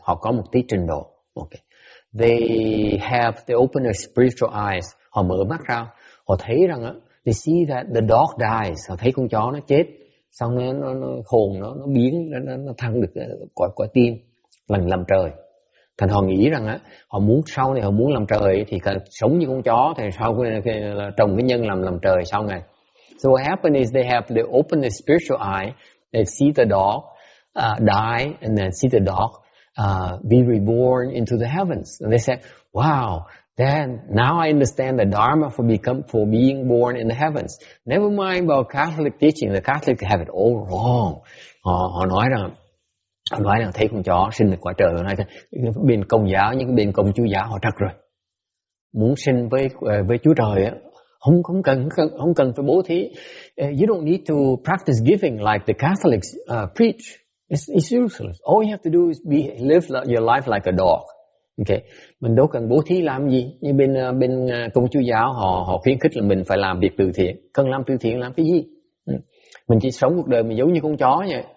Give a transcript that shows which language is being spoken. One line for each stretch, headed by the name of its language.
Vietnamese: Họ có một tí trình độ. Okay.
English: They open their spiritual eyes.
Vietnamese: Họ mở mắt ra, họ thấy rằng
English: they see that the dog dies.
Vietnamese: Họ thấy con chó nó chết, xong nó hồn nó biến, nó thăng được quả tim, làm trời. Thành họ nghĩ rằng họ muốn sau này họ muốn làm trời thì sống như con chó, thì sau là trồng cái nhân làm trời sau này.
English: So what happened is they open their spiritual eye, they see the dog die, and then see the dog be reborn into the heavens. And they say, wow, then now I understand the dharma for being born in the heavens. Never mind about Catholic teaching. The Catholics have it all wrong.
Vietnamese: Họ nói rằng thấy con chó sinh được quả trời, họ nói bên Công giáo, những bên Công giáo họ trật rồi. Muốn sinh với Chúa Trời không cần phải bố thí.
English: You don't need to practice giving like the Catholics preach. It's useless. All you have to do is live your life like a dog.
Vietnamese: Okay, mình đâu cần bố thí làm gì. Như bên Công giáo giáo họ khuyến khích là mình phải làm việc từ thiện. Cần làm từ thiện làm cái gì? Mình chỉ sống cuộc đời mình giống như con chó vậy.